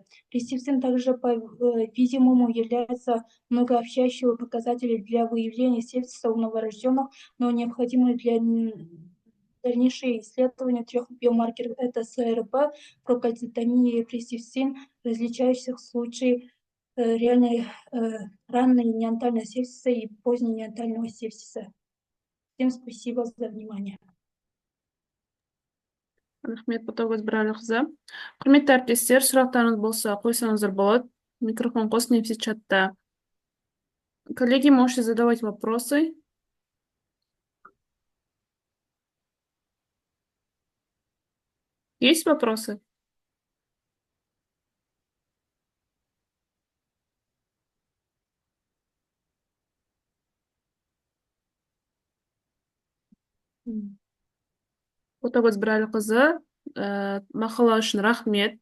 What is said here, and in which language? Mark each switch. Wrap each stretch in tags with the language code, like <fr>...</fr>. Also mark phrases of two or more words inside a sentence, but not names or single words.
<ru>Ресипсин также, по-видимому, является многообещающим показателем для выявления сепсиса у новорожденных, но необходимый для дальнейшие исследования трех биомаркеров – это СРП, прокальцитония и пресипсин, различающихся в случае реальной ранней неонатальной сепсиса и поздней неонатального сепсиса. Всем спасибо за внимание.</ru> <kk>Рахмет, Ботагөз Бірәліқызы. Құрметті әріптестер, сұрақтарыңыз болса, қойсаңыздар болады. Микрофон қос немесе чатта.</kk> <ru>Коллеги, можете задавать вопросы. Есть вопросы?</ru> <kk>Ботагөз Бірәліқызы, мақала үшін рахмет.</kk>